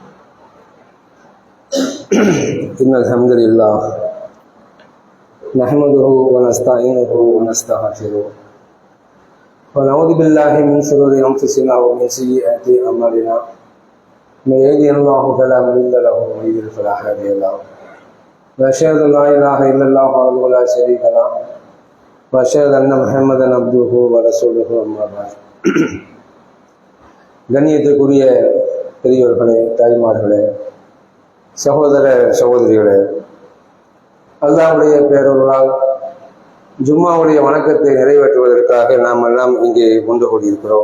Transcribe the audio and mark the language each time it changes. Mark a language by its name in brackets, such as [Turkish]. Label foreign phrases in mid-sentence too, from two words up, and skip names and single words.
[Arabic] إن الحمد لله نحمده ونستعينه ونستغفره ونعوذ بالله من شرور أنفسنا ومن سيئات أعمالنا. من يهده الله فلا مضل له ومن يضلل فلا هادي له. وأشهد أن لا إله إلا الله وحده لا شريك له وأشهد أن محمدا عبده ورسوله. أما بعد. [Tamil] கண்ணியத்துக்குரிய பெரியோர்களே, தாய்மார்களே, சகோதர சகோதரிகளே, அல்லாஹ்வுடைய பேரருளால் ஜும்மாவுடைய வணக்கத்தை நிறைவேற்றுவதற்காக நாம் எல்லாம் இங்கே கொண்டு கூடியிருக்கிறோம்.